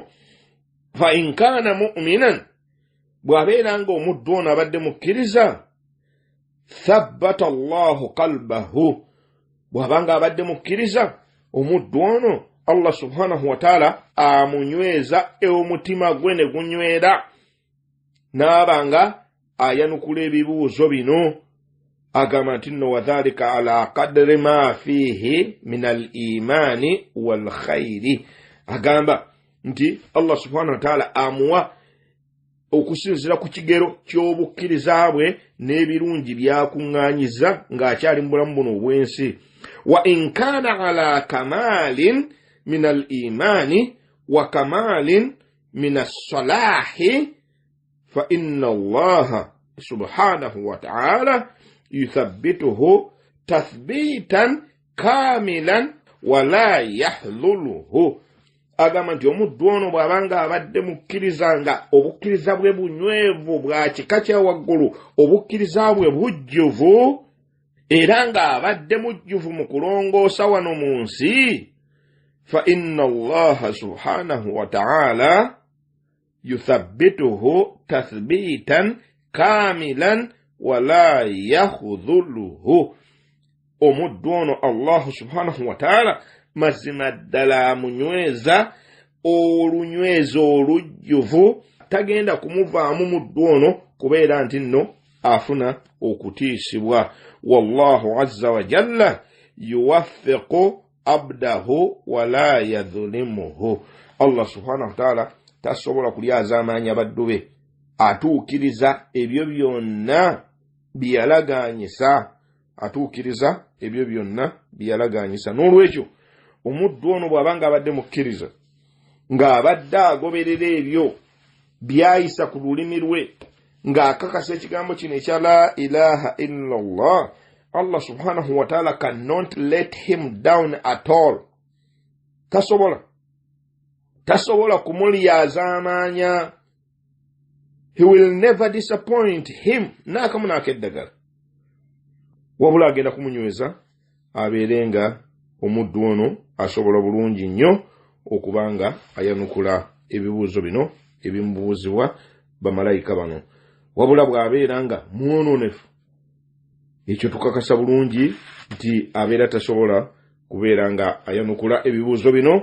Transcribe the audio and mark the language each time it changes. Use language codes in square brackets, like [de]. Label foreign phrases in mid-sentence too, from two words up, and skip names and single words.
[ar] فإن كان مؤمنا, [lg] bw'abeera ng'omuddu ono abadde mukkiriza, [ar] ثبت الله قلبه, [lg] bw'abanga abadde mukkiriza omuddu ono [ar] الله سبحانه وتعالى [lg] amunyweza omutima gwe ne gunywera, n'abanga ayanukula ebibuuzo bino. Agamba nti nno [ar] وذلك على قدر ما فيه من الإيمان والخير, [lg] agamba nti [ar] الله سبحانه وتعالى [lg] amuwa okusinzira ku kigero ky'obukkiriza bwe n'ebirungi byakuŋŋaanyiza ng'akyali mu bulamu buno obw'ensi. [ar] وإن كان على كمال من الإيمان وكمال من الصلاح فإن الله سبحانه وتعالى يثبته تثبيتا كاملا ولا يخذله. [lg] Agamba nti omuddu ono bw'abanga abadde mukkiriza nga obukkiriza bwe bunywevu bwa kika kya waggulu, obukkiriza bwe bujjuvu, era nga abadde mujjuvu mu kulongoosa wano mu nsi, [ar] فإن الله سبحانه وتعالى يثبته تثبيتا كاملا ولا يخذله. [lg] Omuddu ono [ar] الله سبحانه وتعالى [lg] mazima ddala amunyweza olunywezo olujjuvu, tagenda kumuvaamu muddu ono kubeera nti nno afuna okutiisibwa. [ar] والله عز وجل يوفق عبده ولا يظلمه. الله سبحانه وتعالى [lg] tasobola kulyaza amaanyi abaddu be, atuukiriza ebyo byonna byalagaanyisa, atuukiriza ebyo byonna byalagaanyisa. N'olwekyo omuddu ono bw'abanga abadde mukkiriza ng'abadde agoberera ebyo byayisa ku lulimi lwe, ng'akakasa ekigambo kino ekya [ar] لا إله إلا الله, الله سبحانه وتعالى [en] cannot let him down at all. [lg] Tasobola kumulyaza amaanya. [en] He will never disappoint him [lg] n'akamu n'akeddagala. Wabula agenda kumunyweza abeerenga omuddu ono asobola bulungi nnyo okubanga ayanukula ebibuuzo bino ebimubuuzibwa bamalayika bano. Wabula bw'abeera nga mwononefu, ekyo tukakasa bulungi nti abeera tasobola kubeera nga ayanukula ebibuuzo bino.